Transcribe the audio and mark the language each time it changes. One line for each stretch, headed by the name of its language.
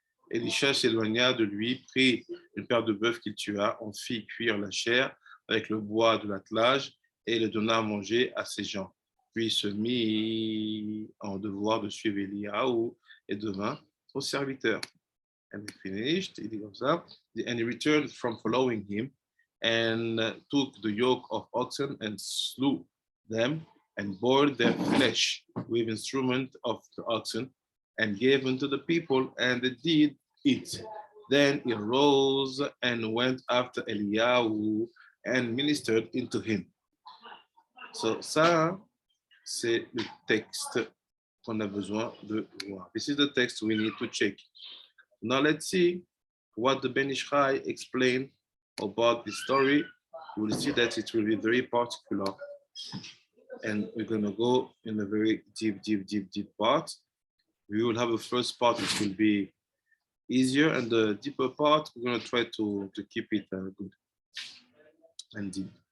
French: Elisha s'éloigna de lui, prit une paire de bœufs qu'il tua, en fit cuire la chair avec le bois de l'attelage et le donna à manger à ses gens. Puis se mit en devoir de suivre Eliyahu et devint son serviteur.
English: And he finished,
French: il dit comme ça,
English: and he returned from following him and took the yoke of oxen and slew them and boiled their flesh with instrument of the oxen and gave unto the people, and they did it. Then he rose and went after Eliyahu and ministered into him.
French: So ça, c'est le texte qu'on a besoin de voir.
English: This is the text we need to check. Now let's see what the Ben Ish Chai explained about the story. We'll see that it will be very particular. And we're going to go in a very deep part. We will have a first part which will be easier, and the deeper part, we're going to try to keep it good and deep.